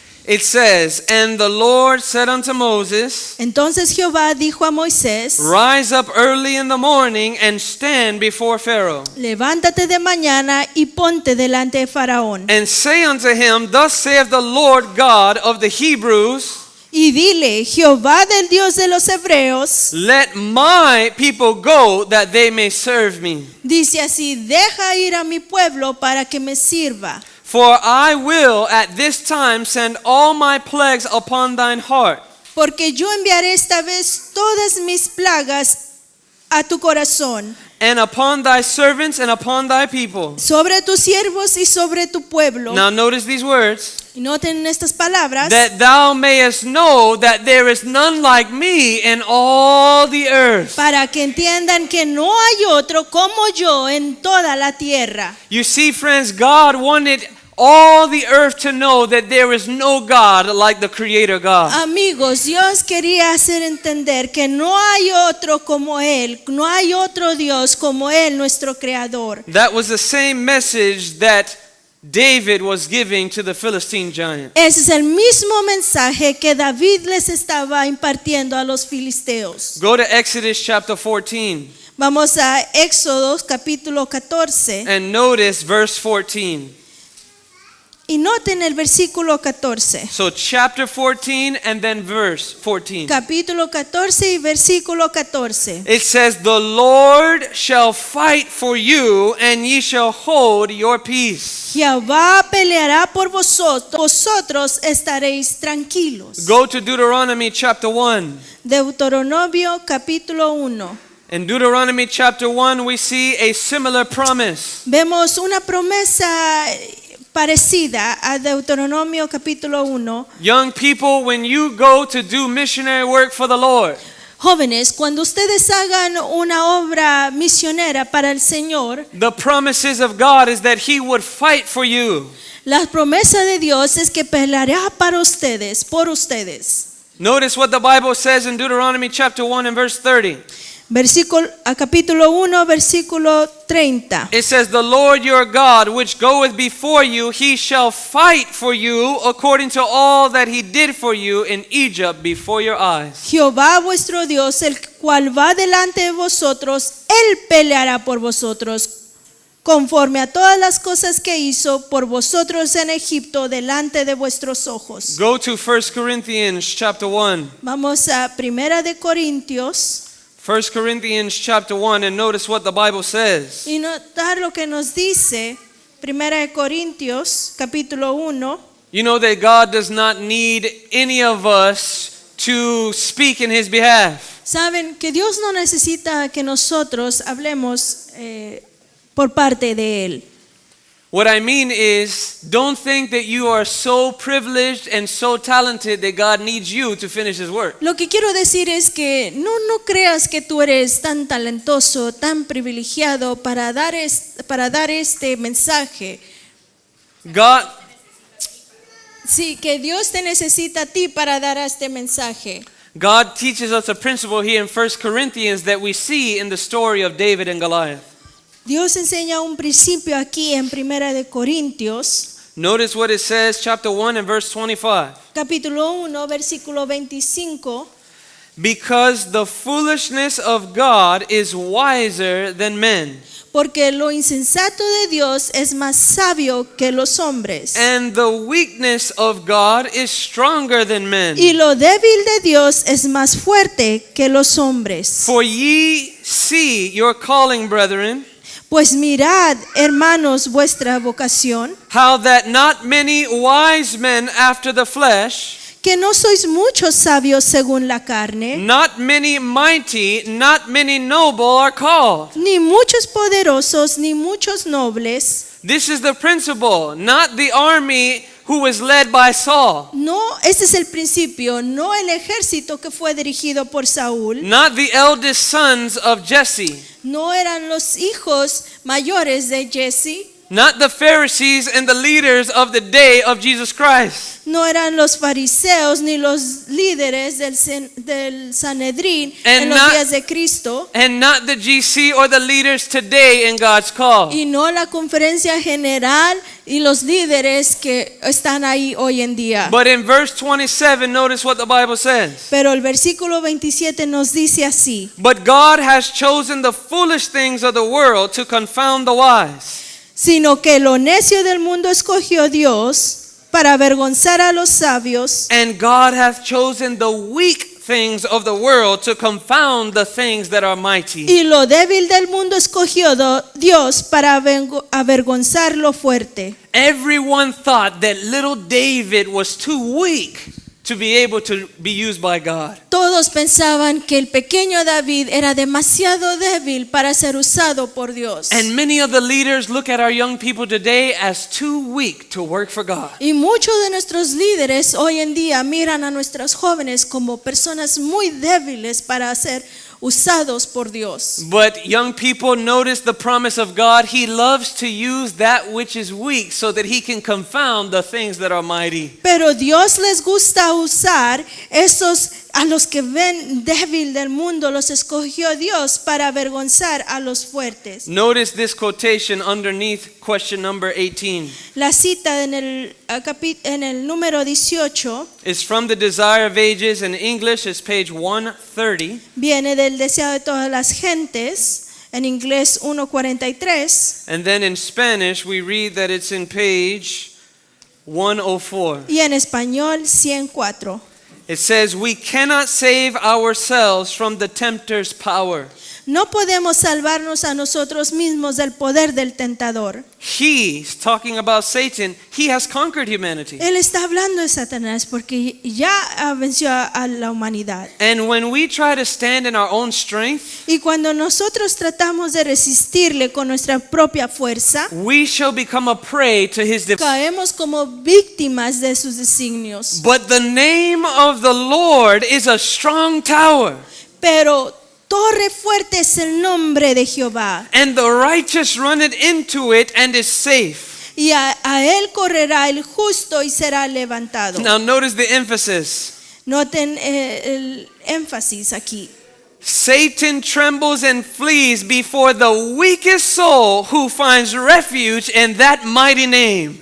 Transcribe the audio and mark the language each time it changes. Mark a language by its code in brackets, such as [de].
[en] It says, And the Lord said unto Moses, [es] Entonces Jehová dijo a Moisés, [en] Rise up early in the morning and stand before Pharaoh. [es] levántate de mañana y ponte delante de Faraón. [en] And say unto him, Thus saith the Lord God of the Hebrews, [es] Y dile, Jehová del Dios de los Hebreos, [en] Let my people go that they may serve me. [es] dice así, deja ir a mi pueblo para que me sirva. [en] For I will at this time send all my plagues upon thine heart, [es] Porque yo enviaré esta vez todas mis plagas a tu corazón, [en] and upon thy servants and upon thy people. [es] sobre tus siervos y sobre tu pueblo. [en] Now notice these words. [es] Y noten estas palabras. [en] That thou mayest know that there is none like me in all the earth. [es] Para que entiendan que no hay otro como yo en toda la tierra. [en] You see, friends, God wanted all the earth to know that there is no God like the Creator God. [es] Amigos, Dios quería hacer entender que no hay otro como Él, no hay otro Dios como Él, nuestro Creador. [en] That was the same message that David was giving to the Philistine giant. [es] Ese es el mismo mensaje que David les estaba impartiendo a los filisteos. [en] Go to Exodus chapter 14 [es] Vamos a Éxodo capítulo 14 [en] and notice verse 14. [es] y noten el versículo 14. [en] So chapter 14 and then verse 14. [es] Capítulo 14 y versículo 14. [en] It says, The Lord shall fight for you, and ye shall hold your peace. [es] Jehová peleará por vosotros, vosotros estaréis tranquilos. [en] Go to Deuteronomy chapter 1. [es] Deuteronomio capítulo 1. [en] In Deuteronomy chapter 1, we see a similar promise. [es] Vemos una promesa parecida a Deuteronomio capítulo 1. [en] Young people, when you go to do missionary work for the Lord, [es] Jóvenes, cuando ustedes hagan una obra misionera para el Señor, [en] the promises of God is that He would fight for you. [es] la promesa de Dios es que peleará para ustedes, por ustedes. [en] Notice what the Bible says in Deuteronomy chapter 1 and verse 30. [es] Capítulo 1, versículo 30. [en] It says, The Lord your God, which goeth before you, He shall fight for you according to all that He did for you in Egypt before your eyes. [es] Jehová vuestro Dios, el cual va delante de vosotros, Él peleará por vosotros, conforme a todas las cosas que hizo por vosotros en Egipto delante de vuestros ojos. [en] Go to 1 Corinthians chapter 1. [es] Vamos a Primera de Corintios, [en] 1 Corinthians chapter 1, and notice what the Bible says. [es] y notar lo que nos dice 1 Corintios capítulo 1. [en] You know that God does not need any of us to speak in His behalf. [es] Saben que Dios no necesita que nosotros hablemos por parte de Él. [en] What I mean is, don't think that you are so privileged and so talented that God needs you to finish His work. [es] Lo que quiero decir es que no creas que tú eres tan talentoso, tan privilegiado para dar este mensaje. [en] God, [es] Sí, que Dios te necesita a ti para dar este mensaje. [en] God teaches us a principle here in 1 Corinthians that we see in the story of David and Goliath. [es] Dios enseña un principio aquí en 1 Corintios, [en] Notice what it says, chapter 1 and verse 25. [es] capítulo 1, versículo 25. [en] Because the foolishness of God is wiser than men, [es] Porque lo insensato de Dios es más sabio que los hombres. [en] and the weakness of God is stronger than men. [es] Y lo débil de Dios es más fuerte que los hombres. [en] For ye see your calling, brethren, [es] Pues mirad, hermanos, vuestra vocación, [en] how that not many wise men after the flesh, [es] que no sois muchos sabios según la carne, [en] not many mighty, not many noble are called. [es] ni muchos poderosos, ni muchos nobles. [en] This is the principle, not the army who was led by Saul, [es] No, ese es el principio, no el ejército que fue dirigido por Saúl, [en] not the eldest sons of Jesse, [es] no eran los hijos mayores de Jesse, [en] not the Pharisees and the leaders of the day of Jesus Christ. [es] no eran los fariseos ni los líderes del Sanedrín en los [en] not- [es] días de Cristo, [en] And not the GC or the leaders today in God's call. [es] y no la conferencia general y los líderes que están ahí hoy en día. [en] But in verse 27, notice what the Bible says. [es] Pero el versículo 27 nos dice así: [en] But God has chosen the foolish things of the world to confound the wise. [es] sino que lo necio del mundo escogió Dios para avergonzar a los sabios, [en] And God hath chosen the weak things of the world to confound the things that are mighty. [es] y lo débil del mundo escogió Dios para avergonzar lo fuerte. [en] Everyone thought that little David was too weak to be able to be used by God. [es] Todos pensaban que el pequeño David era demasiado débil para ser usado por Dios. [en] And many of the leaders look at our young people today as too weak to work for God. [es] Y muchos de nuestros líderes hoy en día miran a nuestros jóvenes como personas muy débiles para ser usados por Dios. [en] But young people, notice the promise of God. He loves to use that which is weak so that He can confound the things that are mighty. [es] Pero Dios les gusta usar esos a los que ven débil del mundo, los escogió Dios para avergonzar a los fuertes. [en] Notice this quotation underneath question number 18. [es] La cita en el número 18 [en] It's from The Desire of Ages. In English, it's page 130. [es] viene del deseo de todas las gentes, en inglés 1:43, [en] And then in Spanish, we read that it's in page 104. [es] y en español 104. [en] It says, we cannot save ourselves from the tempter's power. [es] No podemos salvarnos a nosotros mismos del poder del tentador. [en] He's talking about Satan. He has conquered humanity. [es] Él está hablando de Satanás porque ya venció a la humanidad. [en] And when we try to stand in our own strength, [es] Y cuando nosotros tratamos de resistirle con nuestra propia fuerza, [en] we shall become a prey to his [es] caemos como víctimas de sus designios. [en] But the name of the Lord is a strong tower, [es] Pero torre fuerte es el nombre de Jehová, [en] and the righteous run it into it and is safe. [es] y a él correrá el justo y será levantado. [en] Now notice the emphasis. [es] Noten el énfasis aquí. [en] Satan trembles and flees before the weakest soul who finds refuge in that mighty name.